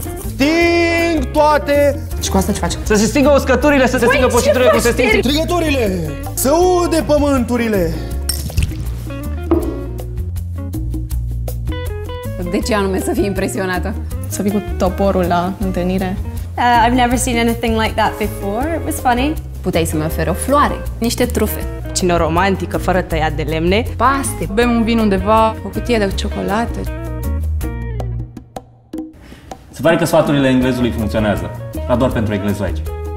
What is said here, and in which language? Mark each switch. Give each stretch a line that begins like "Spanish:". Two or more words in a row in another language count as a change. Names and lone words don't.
Romanian: Sting toate! Și cu asta ce faci? Să se stingă uscăturile, să se stingă poșiturile, cum se sting. Strigătorile! Să ude pământurile! De ce anume să fii impresionată? Să fii cu toporul la întâlnire.
English: I've never seen anything like that before. It was funny.
Romanian: Puteai să-mi oferi o floare, niște trufe. Cină romantică, fără tăiat de lemne. Paste, bem un vin undeva, o cutie de ciocolată. Se pare că sfaturile englezului funcționează, dar doar pentru englezul aici.